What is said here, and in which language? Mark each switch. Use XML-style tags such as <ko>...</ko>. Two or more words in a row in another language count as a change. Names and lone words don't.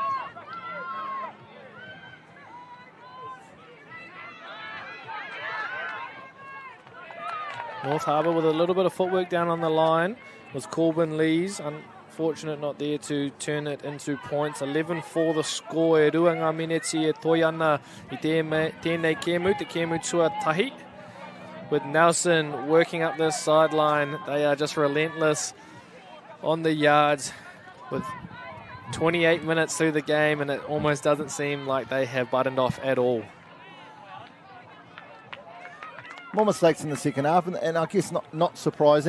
<en>North Harbour with a little bit of footwork down on the line was Corbin Lees. Unfortunate not there to turn it into points. 11-4 the score.</en> <mi>E rua ngā mineti e toi ana I tēnei kēmu, te kēmu tuatahi.</mi> <en>With Nelson working up this sideline, they are just relentless on the yards with 28 minutes through the game, and it almost doesn't seem like they have buttoned off at all. More mistakes in the second half, and I guess not surprising.</en>